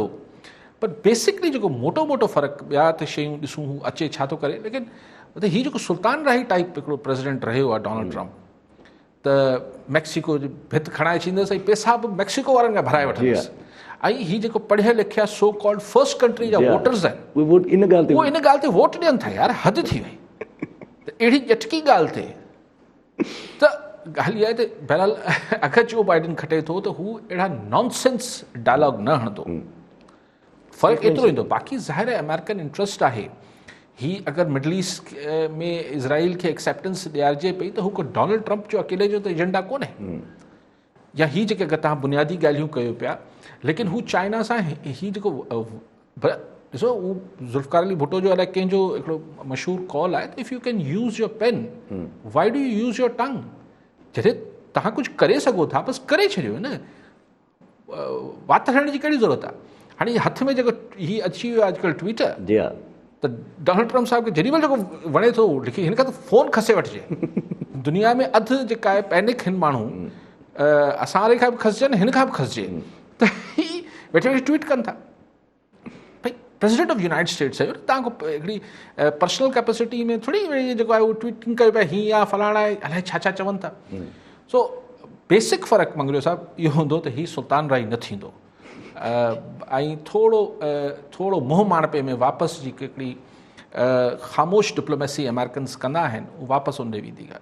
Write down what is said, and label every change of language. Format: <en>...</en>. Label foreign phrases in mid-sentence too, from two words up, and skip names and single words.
<sd>पर बेसिकली जेको मोटो मोटो फ़र्क़ु, ॿिया त शयूं ॾिसूं हू अचे छा थो करे, लेकिन हीउ जेको सुल्तान राही टाइप हिकिड़ो प्रेसिडेंट रहियो आहे डोनाल्ड ट्रम्प, त मैक्सिको जी भित खणाए छींदसि ऐं पैसा बि मैक्सिको वारनि खां भराए वठंदसि। ऐं हीअ जेको पढ़ियल लिखिया</sd> <en>so called first country</en> <sd>जा वोटर्स आहिनि, उहे इन ॻाल्हि ते वोट ॾियनि था। यार हद थी वई, त अहिड़ी ॼटकी ॻाल्हि थिए त ॻाल्हि इहा आहे त बहरहाल अगरि जो बाइडन खटे थो त हू अहिड़ा</sd> <en>nonsense dialogue</en> <sd>न हणंदो। फ़र्क़ु एतिरो ईंदो। बाक़ी ज़ाहिर आहे</sd> <en>American interest</en> <sd>आहे, हीअ अगरि मिडल ईस्ट में इज़राइल खे एक्सेप्टेंस ॾियारिजे पई त हू को डोनाल्ड ट्रम्प जो अकेले जो त एजेंडा कोन्हे, या हीअ जेके अगरि तव्हां बुनियादी ॻाल्हियूं कयो पिया, लेकिन हू चाइना सां हीअ जेको ॾिसो, हू ज़ुल्फ़िकार अली भुट्टो जो अलाए कंहिंजो हिकिड़ो मशहूरु कॉल आहे त</sd> <en>if you can use your pen why do you use your tongue.</en> <sd>जॾहिं तव्हां कुझु करे सघो था बसि करे छॾियो न, वात हणण जी कहिड़ी ज़रूरत आहे? हाणे हथ में जेको हीअ अची वियो आहे अॼुकल्ह ट्विटर, त डोनाल्ड ट्रम्प साहिब खे जेॾी महिल जेको वणे थो लिखी हिन खां त फ़ोन खसे वठिजे। दुनिया में अधु जेका आहे पैनिक हिन माण्हू, असां वारे खां बि खसिजनि, हिन खां बि खसिजे, त हीअ वेठे वेठे ट्वीट कनि था। भई</sd> <en>President of United States</en> <sd>आहे, तव्हां हिकिड़ी</sd> <en>personal capacity</en> <sd>में थोरी जेको आहे उहो ट्वीटिंग कयो पिया, हीअं आहे फलाणा आहे, अलाए छा छा चवनि था। सो बेसिक फ़र्क़ु मंगरियो साहिबु इहो हूंदो त हीउ सुल्तान राही न थींदो। ऐं थोरो मुंहुं माणपे में वापसि जी हिकिड़ी ख़ामोश डिप्लोमेसी अमेरिकन्स कंदा आहिनि, उहो वापसि उन ॾे वेंदी ॻाल्हि।</sd>